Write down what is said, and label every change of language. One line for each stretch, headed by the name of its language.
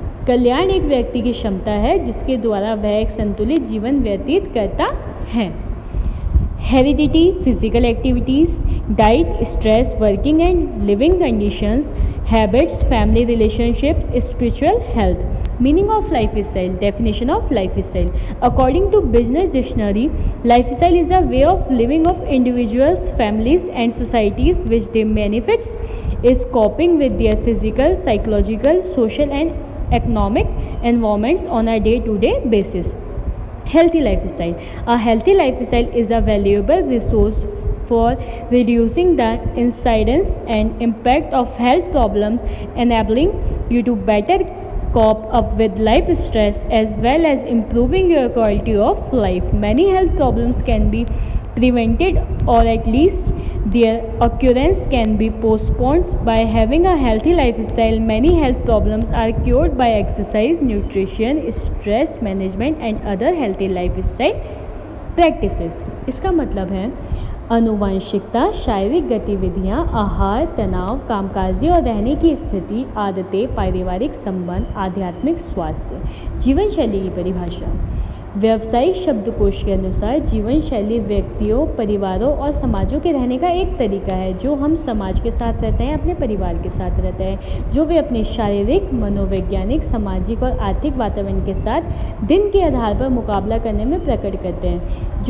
Hindi: कल्याण एक व्यक्ति की क्षमता है जिसके द्वारा वह एक संतुलित जीवन व्यतीत करता है।
English: Heredity, physical activities, diet, stress, working and living conditions, habits, family relationships, spiritual health. Meaning of lifestyle. Definition of lifestyle. According to Business Dictionary, lifestyle is a way of living of individuals, families and societies which they manifest is coping with their physical, psychological, social and economic environments on a day-to-day basis. Healthy lifestyle. A healthy lifestyle is a valuable resource for reducing the incidence and impact of health problems, enabling you to better cope up with life stress as well as improving your quality of life. Many health problems can be prevented or at least their occurrence can be postponed by having a healthy lifestyle. Many health problems are cured by exercise, nutrition, stress management and other healthy lifestyle practices.
Hindi: इसका मतलब है आनुवंशिकता, शारीरिक गतिविधियाँ, आहार, तनाव, कामकाजी और रहने की स्थिति, आदतें, पारिवारिक संबंध, आध्यात्मिक स्वास्थ्य। जीवन शैली की परिभाषा। व्यावसायिक शब्दकोश के अनुसार जीवन शैली व्यक्तियों, परिवारों और समाजों के रहने का एक तरीका है जो हम समाज के साथ रहते हैं, अपने परिवार के साथ रहते हैं, जो वे अपने शारीरिक, मनोवैज्ञानिक, सामाजिक और आर्थिक वातावरण के साथ दिन के आधार पर मुकाबला करने में प्रकट करते हैं।